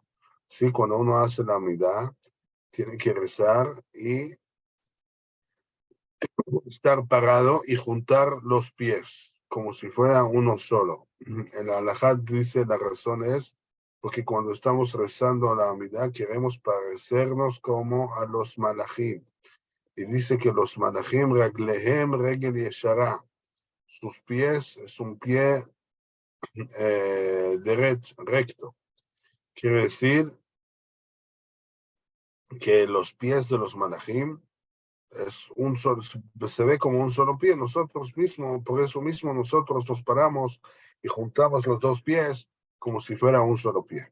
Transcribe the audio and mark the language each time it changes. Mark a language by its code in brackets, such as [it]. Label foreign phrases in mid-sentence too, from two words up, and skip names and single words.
[es] Sí, cuando uno hace la Amida, tiene que rezar y estar parado y juntar los pies como si fuera uno solo. En la halajá dice la razón es porque cuando estamos rezando a la Amida queremos parecernos como a los malachim. Y dice que los malachim [he] רגליהם רגל ישרה. [es] Sus pies es un pie derecho, recto. Quiere decir que los pies de los malachim es un solo, se ve como un solo pie. Nosotros mismos, por eso mismo nosotros nos paramos y juntamos los dos pies como si fuera un solo pie.